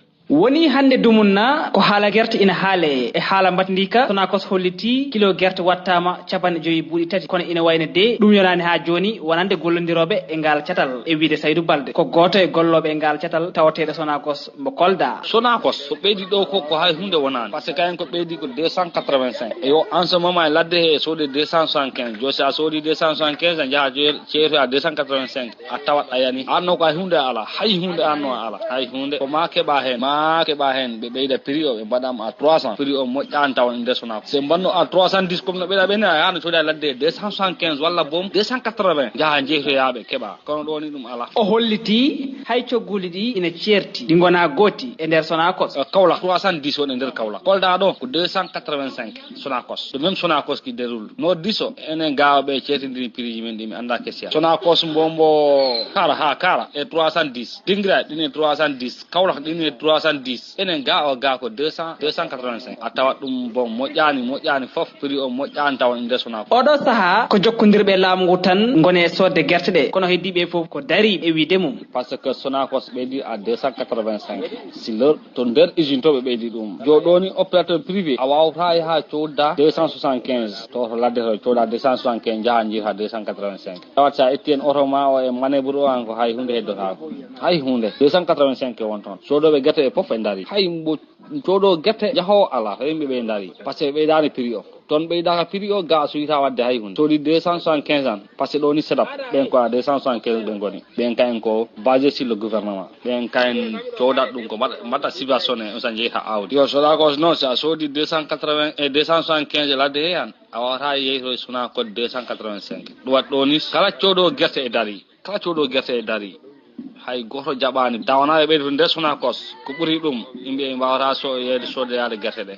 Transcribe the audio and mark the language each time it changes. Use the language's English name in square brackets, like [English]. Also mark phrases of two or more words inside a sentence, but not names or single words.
[Fula] woni hande dumunna ko haala gerte ina haale e haala batndika Sonacos holliti kilo gerte wattama 5 buuɗi tati kono ina wayne de ɗum yonani ha joni wonande gollodiroɓe e ngal catal e wiide Saydou Balde ko goto e golloɓe e ngal catal tawateɗo Sonacos mo Kolda. Sonacos ko ɓeydi ɗo ko hay hunde wonani [French] par ce que [Fula] kayen ko ɓeydi ko 285 et yo [French] en ce moment [Fula] ladde he soodi 275 josi a soodi 275 a jaaha ceeto a 285 a tawat a yani anno ko hay hunde ala hay hunde anno ala hay hunde ko ma keɓa hen ɓe ɓeyda prix o ɓe mbaɗama à 300 prix o moƴƴani taw nder Sonacos se mbanno à 310 comme no ɓeyɗa ɓeni a yahano soodi a ladde 275 walla boom 280 jaaha jeetoyaɓe keɓa kono ɗo ni ɗum ala. O holliti hay cogguli ɗi ina certi ɗi gona gooti e nder Sonacos. Kaolack 310 woni nder Kaolack Kolda ɗo ko 285 Sonacos ɗum [French] même Sonacos qui déroule [Fula] no diso enen gawaɓe ceetidiri prix ji men ɗi mi anda question Sonacos mbombo kara e 310 Dingira ɗine 310 Kaolack ɗine 310 enen ga ko 285 a tawat ɗum bon moƴƴani foof prix o moƴƴani taw nder Sonacos. Oɗo saaha ko jokkodirɓe laamu ngu tan gone sodde gerte ɗe kono heddiɓe foof ko dari e wiide mum [French] parce que [Fula] Sonacos ɓeydi à 285 [French] si leur [Fula] to nder usine to ɓe ɓeydi ɗum joɗoni [French] opérateur privé [Fula] a wawata yaha codda 275 to ladde to codda 275 jaha jiha 285 tawat sa etti en oto ma o e manébre o an ko hay hunde heddotako hay hunde 285 won toon sodoɓe guerte e foof e daari hay mbo coɗo guerte jahowo ala yimɓe ɓe daari par [French] ce que [Fula] ɓeydani prix o toon ɓeydaka prix o ga suyita wadde hay hunde soodi 275 ans [French] par ce que [Fula] ɗo ni setup ɓen ko 275 ɓe goni ɓen kayen ko [French] basé sur le gouvernement [Fula] ɓen kayen codat ɗum ko mbaɗa subventionné on sa jeeyta awdi yo Sonacos noon sa soodi 280 et 275 ladde he han a wawata yeyto Sonacos 285 ɗum wat ɗo ni kala coɗo guerte e daari hay goto jaɓani tawanaɓe ɓeyde to nder Sonacos ko ɓuuri ɗum yimɓe mbawata yeede soodeyade guerte ɗe.